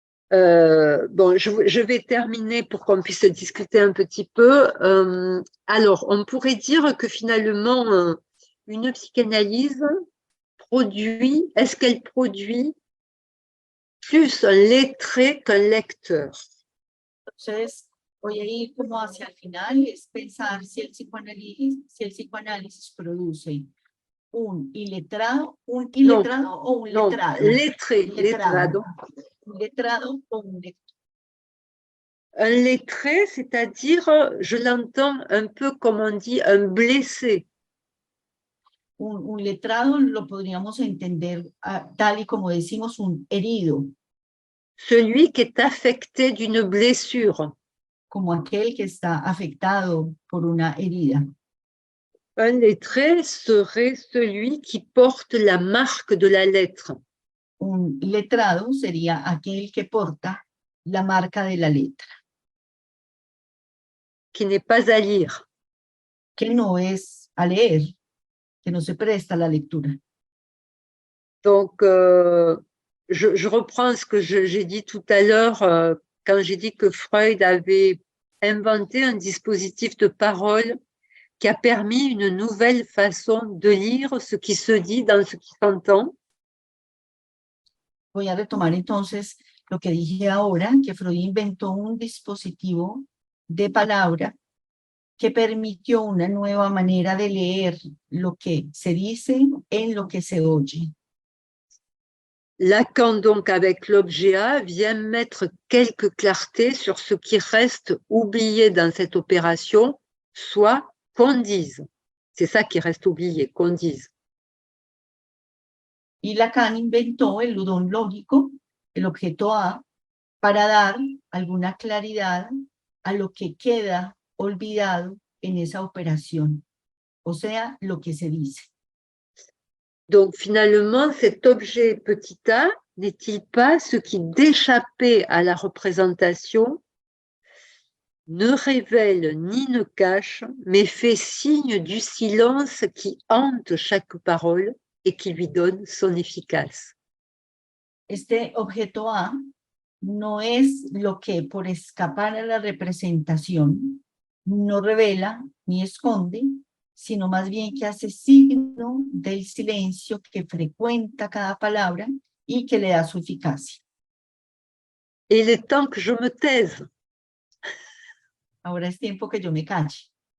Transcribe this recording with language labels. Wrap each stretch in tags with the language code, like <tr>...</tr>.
<fr>Bon, je vais terminer pour qu'on puisse discuter un petit peu. Alors, on pourrait dire que finalement, une psychanalyse produit, est-ce qu'elle produit plus un lettré qu'un lecteur?</fr> <es>Entonces, voy a ir como hacia el final, es pensar si el psicoanálisis produce un iletrado o un letrado. Letrado. Un letrado o un lector.</es> <fr>Un lettré, c'est-à-dire, je l'entends un peu comme on dit, un blessé.</fr> <es>Un letrado lo podríamos entender tal y como decimos un herido.</es> <fr>Celui qui est affecté d'une blessure.</fr> <es>Como aquel que está afectado por una herida.</es> <fr>Un lettré serait celui qui porte la marque de la lettre.</fr> <es>Un letrado sería aquel que porta la marca de la letra.</es> <fr>Qui n'est pas à lire.</fr> <es>Que no es a leer, que no se presta a la lectura.</es> <fr>Donc, je reprends ce que j'ai dit tout à l'heure quand j'ai dit que Freud avait inventé un dispositif de parole qui a permis une nouvelle façon de lire ce qui se dit dans ce qui s'entend.</fr> <es>Voy a retomar entonces lo que dije ahora, que Freud inventó un dispositivo de palabra que permitió una nueva manera de leer lo que se dice en lo que se oye.</es> <fr>Lacan, donc, avec l'objet A, vient mettre quelques clartés sur ce qui reste oublié dans cette opération, soit qu'on dise. C'est ça qui reste oublié, qu'on dise.</fr> <es>Y Lacan inventó el ludón lógico, el objeto A, para dar alguna claridad a lo que queda olvidado en esa operación, o sea, lo que se dice.</es> <fr>Donc finalement, cet objet petit a n'est-il pas ce qui, d'échapper à la représentation, ne révèle ni ne cache, mais fait signe du silence qui hante chaque parole et qui lui donne son efficace.</fr> <es>Este objeto A no es lo que por escapar a la representación no revela ni esconde, sino más bien que hace signo del silencio que frecuenta cada palabra y que le da su eficacia.</es> <fr>Et il est temps que je me taise.</fr> <es>Ahora es tiempo que yo me calle.</es>